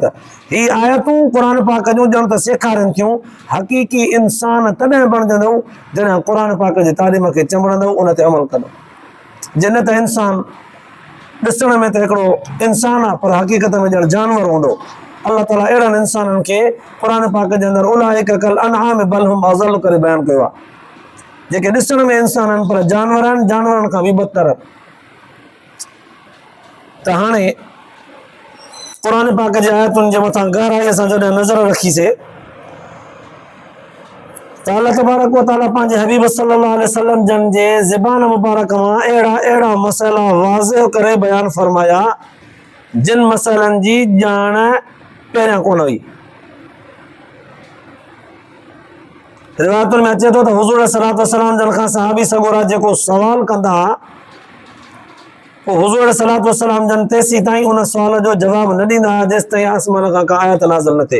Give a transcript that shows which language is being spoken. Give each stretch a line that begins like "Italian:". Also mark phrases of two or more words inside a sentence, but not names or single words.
Sindhi: ही आयतूं क़ुर पाक जूं ॼण त सेखारनि थियूं, हक़ीक़ी इंसान तॾहिं बणजंदो जॾहिं क़ुर पाक जी तालीम खे चंबड़ंदो, उन ते अमल कंदो। जिन त इंसान ॾिसण में त हिकिड़ो इंसान आहे, पर हक़ीक़त में ॼण जानवर हूंदो। अल्लाह ताला अहिड़नि इंसाननि खे क़ुर पाक जे अंदरि
Arabic: أولئك كالأنعام بل هم أضل
Sindhi: करे बयानु कयो आहे, जेके ॾिसण में इंसान आहिनि पर जानवर आहिनि, जानवरनि खां बि बदतर। त हाणे क़ुर पाक जे आयतुनि जे मथां गहराईअ सां जॾहिं नज़र रखीसीं, त
Arabic: الله تبارك وتعالى
Sindhi: पंहिंजे हबीब
Arabic: صلى الله عليه وسلم
Sindhi: जन जे ज़बान मुबारक मां अहिड़ा मसइला वाज़िह करे बयानु फरमाया, जिन मसइलनि जी ॼाण पहिरियां कोन हुई। रिवायतुनि में अचे थो त हुज़ूर
Arabic: صلى الله عليه وسلم
Sindhi: जन खां सहाबी सगोरा जेको सवाल कंदा, पोइ हुज़ूर
Arabic: صلى الله عليه وسلم
Sindhi: जन तेसीं ताईं उन सुवाल जो जवाबु न ॾींदा हुआ जेसि ताईं आसमान खां का आयत नाज़िल न थिए।